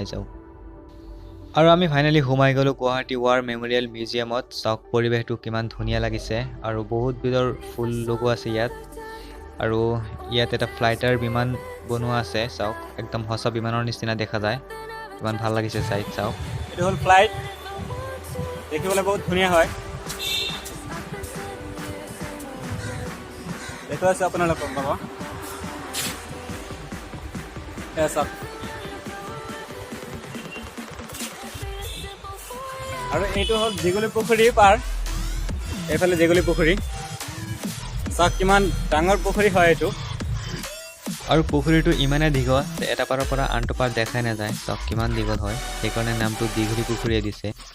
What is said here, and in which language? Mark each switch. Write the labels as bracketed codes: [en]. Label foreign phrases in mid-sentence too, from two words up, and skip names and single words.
[as] যাও আৰু আমি ফাইনালি সোমাই গলো গুৱাহাটী War Memorial Museumত চাওক পৰিবেশটো কিমান ধুনীয়া লাগিছে আৰু বহুত বিধৰ ফুল লগোৱা আছে ইয়াত আৰু ইয়াত এটা ফ্লাইটাৰ বিমান বনোৱা আছে চাওক একদম হসা বিমানৰ নিচিনা দেখা যায় কিমান ভাল লাগিছে চাই চাওক এটা হল ফ্লাইট দেখিবলৈ বহুত ধুনীয়া হয় [hi] देखो ऐसे अपना लोग बाबा ऐसा [as] और এইটো হল দিঘলিপুখুৰী পাৰ এফালে দিঘলিপুখুৰী চাওক কিমান ডাঙৰ পুখুৰী হয় এইটো আৰু পুখুৰীটো ইমানে দীঘল এটা পাৰৰ পৰা আনটো পাৰ দেখাই নাযায় চাওক কিমান দীঘল হয় সেইকাৰণে নামটো দিঘলিপুখুৰী দিছে